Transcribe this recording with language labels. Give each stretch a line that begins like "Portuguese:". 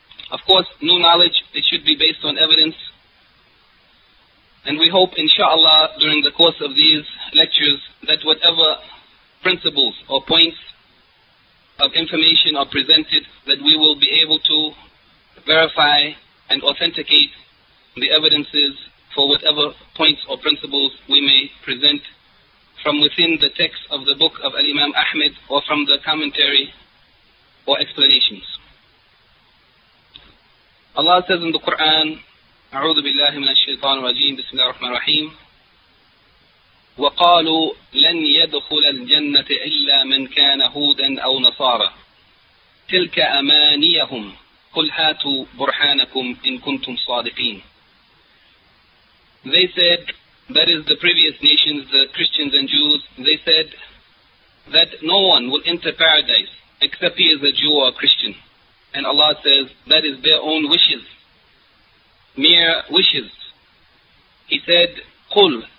English: Of course, new knowledge, it should be based on evidence. And we hope, insha'Allah, during the course of these lectures, that whatever principles or points of information are presented, that we will be able to verify and authenticate the evidences for whatever points or principles we may present from within the text of the book of Al-Imam Ahmed or from the commentary or explanations.
Arabic: Allah says in the Quran, أعوذ بالله من الشيطان الرجيم بسم الله الرحمن الرحيم وقالوا لن يدخل الجنة إلا من كان هودا أو نصارى تلك أمانيهم قل هاتوا برهانكم إن كنتم صادقين.
English: They said, that is the previous nations, the Christians and Jews, they said that no one will enter paradise except he is a Jew or a Christian. And Allah says, that is their own wishes, mere wishes. He said,
Arabic: قُلْ